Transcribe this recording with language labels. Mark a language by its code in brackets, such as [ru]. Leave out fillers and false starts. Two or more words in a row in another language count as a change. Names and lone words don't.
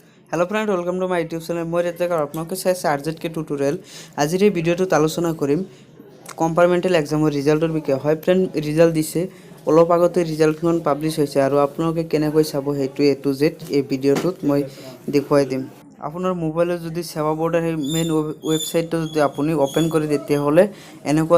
[en] Hello friend welcome to my YouTube channel [as] मैं rzktutorial आपनालोके চাইছে rzktutorial আজিৰ এই ভিডিওটোত আলোচনা কৰিম কম্পাৰ্টমেন্টাল এক্সামৰ ৰিজাল্টৰ বিষয়ে হয় ফ্ৰেন্ড ৰিজাল্ট দিছে অলপ আগতে ৰিজাল্টখন পাবলিশ হৈছে আৰু আপোনালোকে কেনেকৈ চাব হেতু [en] A to Z [as] এই ভিডিওটোত মই দেখুৱাই দিম আপোনাৰ মোবাইলত যদি সেৱা বৰ্ডৰ মেইন ওয়েবসাইটটো যদি আপুনি ওপেন কৰি তেতিয়া হলে এনেকুৱা